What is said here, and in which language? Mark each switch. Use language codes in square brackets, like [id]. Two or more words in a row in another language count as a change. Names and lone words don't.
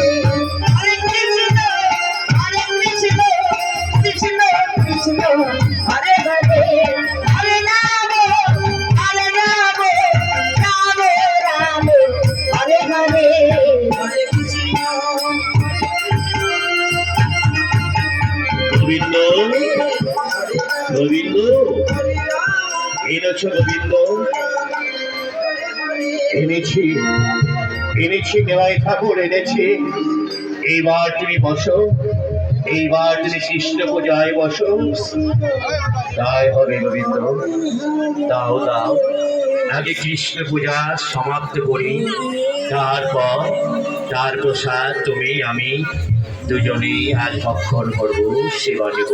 [bn] Hare Krishna, Hare Krishna, Krishna Krishna, Hare Hare, Hare Rama, Hare Rama, Rama Rama, Hare Hare. Hare Krishna, গোবিন্দ, গোবিন্দ, Hare Rama, এনেছ গোবিন্দ, এনেছি, এনেছি নেওয়াই ঠাকুর এনেছি। এইবার তুমি বসো, এইবার তুমি কৃষ্ণ পূজায় বসো। তাই হবে গোবিন্দ, দাও দাও, আগে কৃষ্ণ পূজা সমাপ্ত করি, তারপর তার প্রসাদ তুমি আমি দুজনেই আজ ভক্ষণ করবো, সেবা দেব।